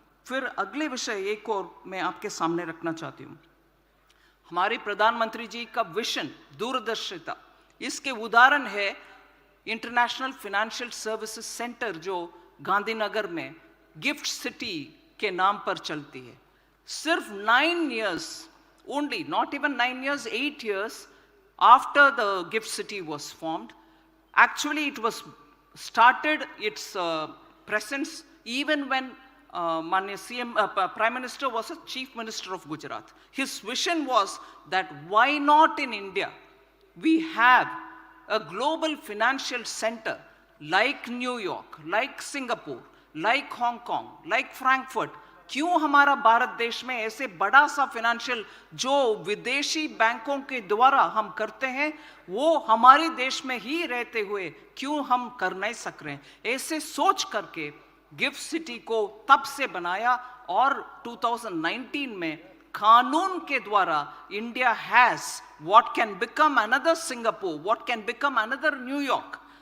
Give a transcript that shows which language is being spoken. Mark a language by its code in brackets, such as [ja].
[hi] फिर अगले विषय एक और मैं आपके सामने रखना चाहती हूं. हमारे प्रधानमंत्री जी का विजन, दूरदर्शिता, इसके उदाहरण है इंटरनेशनल फाइनेंशियल सर्विसेज सेंटर जो गांधीनगर में गिफ्ट सिटी के नाम पर चलती है. सिर्फ 9 years [en] only, not even 9 years, 8 years after the GIFT City was formed. Actually, it was started its presence even when Prime Minister was a Chief Minister of Gujarat. His vision was that why not in India we have a global financial center like New York, like Singapore, like Hong Kong, like Frankfurt. [hi] क्यों हमारा भारत देश में ऐसे बड़ा सा financial जो विदेशी बैंकों के द्वारा हम करते हैं वो हमारे देश में ही रहते हुए क्यों हम कर नहीं सक रहे हैं? ऐसे सोच करके गिफ्ट सिटी को तब से बनाया और 2019 में कानून के द्वारा [en] India has what can become another Singapore, what can become another New York.